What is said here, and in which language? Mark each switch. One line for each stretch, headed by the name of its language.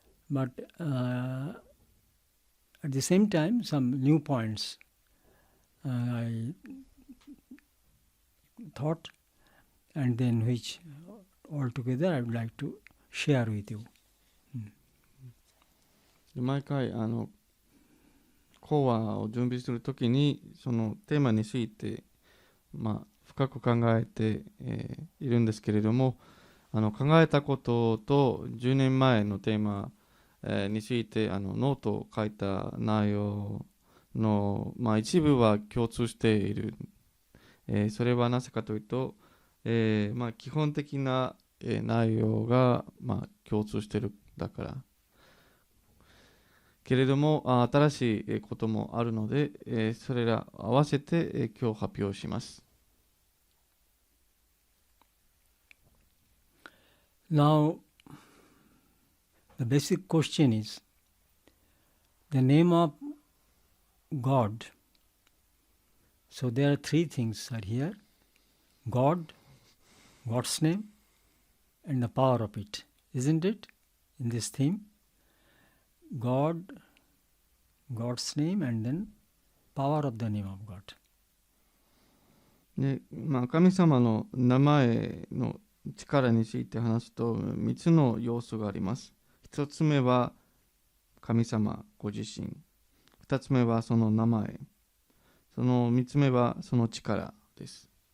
English: But at the same time, some new points I thought, and then which altogether I would like to share with you.
Japanese: 毎回講話を準備するときにそのテーマについて、深く考えて、いるんですけれども、考えたことと10年前のテーマ、についてノートを書いた内容の、一部は共通している。それはなぜかというと、基本的な、内容が、共通しているだから。けれども新しいこともあるので、それら合わせて、今日発表します。
English: Now, the basic question is the name of God. So there are three things are here: God, God's name, and the power of it. Isn't it? In this theme, God, God's name, and then power of the name of God.
Japanese: で神様の名前の力について話すと3つの要素があります。 1つ目は神様ご自身、2つ目はその名前、その3つ目はその力です。